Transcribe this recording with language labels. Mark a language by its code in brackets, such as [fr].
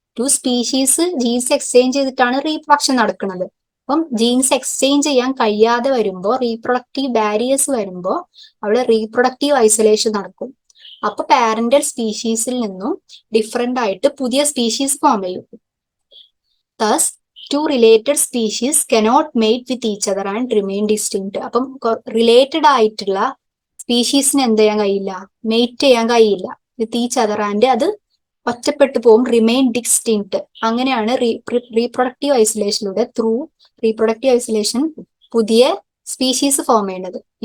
[ml] Species jeans exchange ചെയ്തിട്ടാണ് reproduction നടക്കുന്നത്. അപ്പം ജീൻസ് എക്സ്ചേഞ്ച് ചെയ്യാൻ കഴിയാതെ വരുമ്പോൾ, റീപ്രൊഡക്റ്റീവ് ബാരിയേഴ്സ് വരുമ്പോൾ അവിടെ റീപ്രൊഡക്റ്റീവ് ഐസൊലേഷൻ നടക്കും. അപ്പൊ പാരന്റൽ സ്പീഷീസിൽ നിന്നും ഡിഫറെന്റ് ആയിട്ട് പുതിയ സ്പീഷീസ് ഫോം ചെയ്യും. [en] Thus, two related species cannot mate with each other and remain distinct. [ml] അപ്പം റിലേറ്റഡ് ആയിട്ടുള്ള സ്പീഷീസിന് എന്ത് ചെയ്യാൻ കഴിയില്ല? മേറ്റ് ചെയ്യാൻ കഴിയില്ല [en] with each other, [ml] ആൻഡ് അത് ഒറ്റപ്പെട്ടു പോകും, [en] Remain distinct. [ml] അങ്ങനെയാണ് റീപ്രൊഡക്റ്റീവ് ഐസൊലേഷനിലൂടെ, [en] through reproductive isolation [ml] പുതിയ സ്പീഷീസ് ഫോം ചെയ്യുന്നത്.